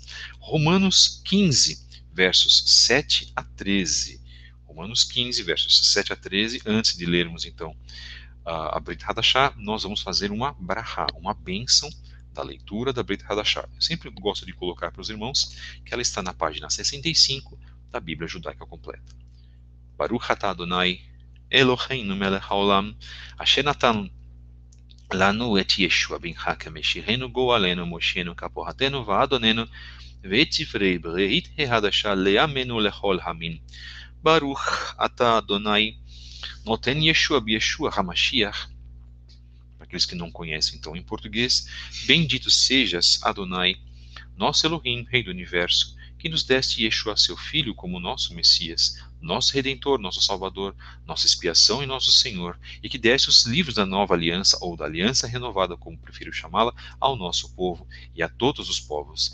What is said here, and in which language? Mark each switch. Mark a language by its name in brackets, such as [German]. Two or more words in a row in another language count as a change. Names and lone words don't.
[Portuguese] Romanos 15, versos 7 a 13. Romanos 15, versos 7 a 13. Antes de lermos, então, a Brit Hadashah, nós vamos fazer uma brachá, uma bênção da leitura da Brit Hadashah. Eu sempre gosto de colocar para os irmãos que ela está na página 65 da Bíblia Judaica Completa. [Hebrew] ברוך אתה אדוני אלוהינו מלך העולם, אשר נתן לנו את ישוע בנך כמשיחנו גואלנו מושיענו כפורתנו ואדוננו ואת ספרי ברית החדשה לימינו לכל המין. ברוך אתה אדוני נותן ישוע בישוע המשיח. [Portuguese] Para aqueles que não conhecem então em português, bendito sejas Adonai, nosso Elohim, Rei do Universo, que nos deste Yeshua, seu Filho, como nosso Messias, nosso Redentor, nosso Salvador, nossa expiação e nosso Senhor, e que deste os livros da nova aliança, ou da aliança renovada, como prefiro chamá-la, ao nosso povo e a todos os povos.